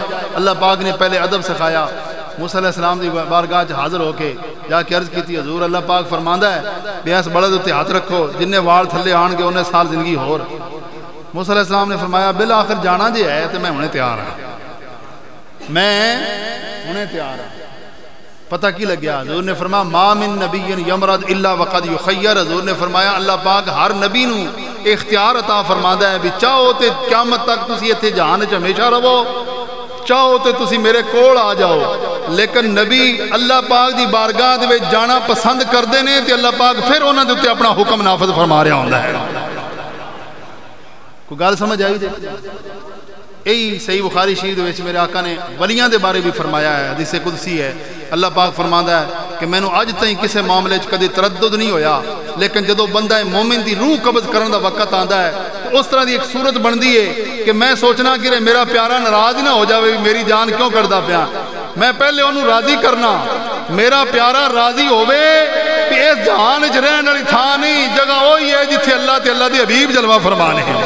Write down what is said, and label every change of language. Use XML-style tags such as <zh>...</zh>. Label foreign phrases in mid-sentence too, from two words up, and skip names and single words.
<pa>اللہ پاک نے پہلے ادب سکھایا. موسیٰ علیہ السلام دی بارگاہ حاضر ہو کے جا کے عرض کی تھی حضور اللہ پاک فرماندا ہے بیاس بڑا دے ہاتھ رکھو جنہیں وال تھلے آن گے انہیں سال زندگی ہور.</pa> <ur>موسیٰ علیہ السلام نے فرمایا بالآخر جانا جی ہے تو میں انہیں تیار ہوں پتہ کی لگ گیا. حضور نے فرمایا</ur> <ar>ما من نبی یمرض الا وقد یخیر.</ar> <pa>حضور نے فرمایا اللہ پاک ہر نبی نو اختیار عطا فرماندا ہے بھی چاہو تے قیامت تک تسی ایتھے جہان وچ ہمیشہ رہو چاہو تے تسی میرے کول آ جاؤ. لیکن نبی اللہ پاک دی بارگاہ دے وچ جانا پسند کردے نے تے اللہ پاک پھر انہاں دے اوتے اپنا حکم نافذ فرما رہا ہوندا ہے. کوئی گل سمجھ آئی جے؟ یہی صحیح بخاری شریف وچ میرے آقا نے ولیاں دے بارے بھی فرمایا ہے. حدیث قدسی ہے. اللہ پاک فرماندا ہے کہ میں نو اج تائیں کسے معاملے وچ کدی تردد نہیں ہویا لیکن جدو بندہ مومن دی روح قبض کرن دا وقت آندا ہے تو اس طرح دی ایک صورت بندی ہے کہ میں سوچنا کہ میرا پیارا ناراض نہ ہو جاوے میری جان کیوں کردا پیا. میں پہلے انہوں راضی کرنا میرا پیارا راضی ہووے کہ اس جہان وچ رہن والی تھان نہیں جگہ وہی ہے جتھے اللہ تے اللہ دے حبیب جلوہ فرمانے ہیں.</pa>